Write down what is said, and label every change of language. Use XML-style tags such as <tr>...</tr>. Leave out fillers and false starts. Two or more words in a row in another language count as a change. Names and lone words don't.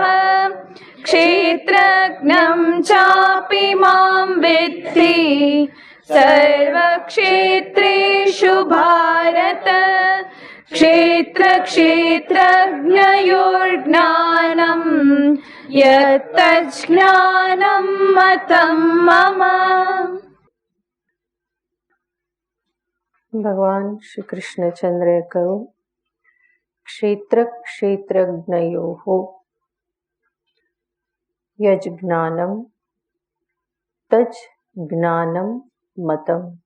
<sa>क्षेत्रज्ञं चापि मां विद्धि सर्वक्षेत्रेषु भारत। क्षेत्रक्षेत्रज्ञयोर्ज्ञानं यत्तज्ज्ञानं मतं मम।</sa> <gu>ભગવાન શ્રી કૃષ્ણચંદ્રએ કહ્યું,</gu> <sa>क्षेत्र क्षेत्रज्ञयोः यज्ज्ञानम् तज् ज्ञानम् मतम्।</sa>